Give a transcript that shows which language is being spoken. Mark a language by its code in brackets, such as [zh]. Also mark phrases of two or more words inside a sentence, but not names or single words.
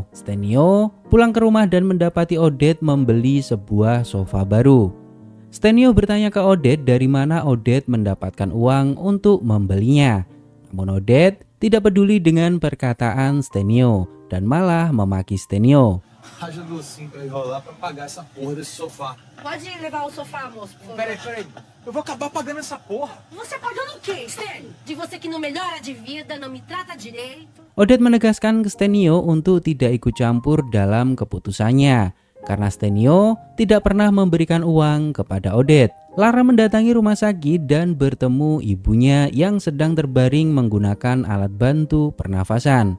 [id] Stenio pulang ke rumah dan mendapati Odette membeli sebuah sofa baru. Stenio bertanya ke Odette dari mana Odette mendapatkan uang untuk membelinya. Namun Odette tidak peduli dengan perkataan Stenio dan malah memaki Stenio. [pt] Haja docinho pra enrolar pra pagar essa porra desse sofá. Pode levar o sofá, moço, por favor. Peraí. Eu vou acabar pagando essa porra. Você pagando o quê, Stênio? De você que não melhora de vida, não me trata direito. [id] Odette menegaskan ke Stenio untuk tidak ikut campur dalam keputusannya karena Stenio tidak pernah memberikan uang kepada Odette. Lara mendatangi rumah sakit dan bertemu ibunya yang sedang terbaring menggunakan alat bantu pernafasan.